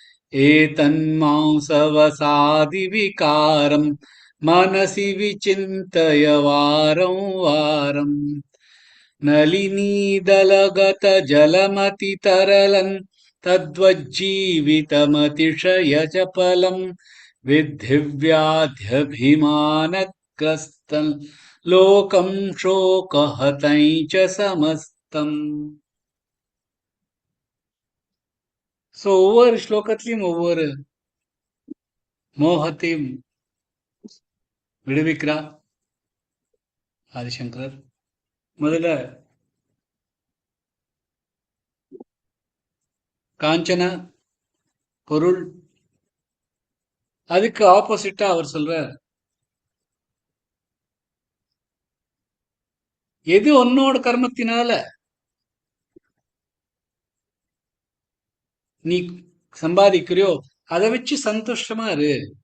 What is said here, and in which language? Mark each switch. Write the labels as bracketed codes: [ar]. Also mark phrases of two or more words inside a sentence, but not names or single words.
[sa] एतन्मांसवसादिविकारम् मनसि विचिन्तय वारं वारम् नलिनीदलगतजलमतितरलम् तद्वज्जीवितमतिशयचपलम् विद्धि व्याध्यभिमानग्रस्तम् लोकम् शोकहतं च समस्तम्. [ta] ஸோ ஒவ்வொரு ஸ்லோகத்திலையும் ஒவ்வொரு மோகத்தையும் விடுவிக்கிறார் ஆதிசங்கரர். முதல்ல காஞ்சன பொருள், அதுக்கு ஆப்போசிட்டா அவர் சொல்றார், எது உன்னோட கர்மத்தினால நீ சம்பாதிக்கிறியோ அதை வச்சு சந்தோஷமா இரு.